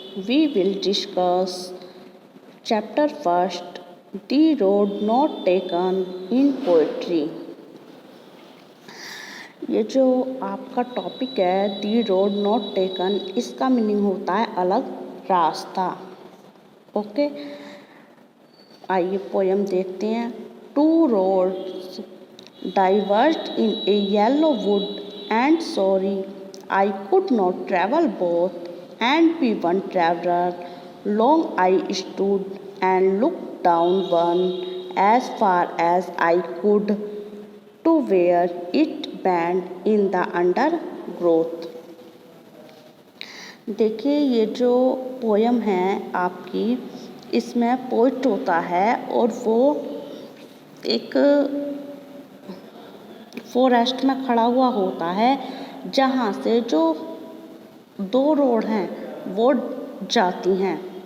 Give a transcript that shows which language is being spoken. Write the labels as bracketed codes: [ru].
[en] We will discuss chapter first, The Road Not Taken in Poetry. [hi] ये जो आपका topic है दी रोड नॉट टेकन, इसका मीनिंग होता है अलग रास्ता। ओके, आइए पोयम देखते हैं। [en] Two roads diverged in a yellow wood, and sorry I could not travel both, and be one traveler. Long I stood and looked down one as far as I could, to where it bent in the undergrowth. [hi] देखिए, ये जो poem है आपकी, इसमें poet होता है और वो एक फॉरेस्ट में खड़ा हुआ होता है, जहाँ से जो दो रोड हैं वो जाती हैं।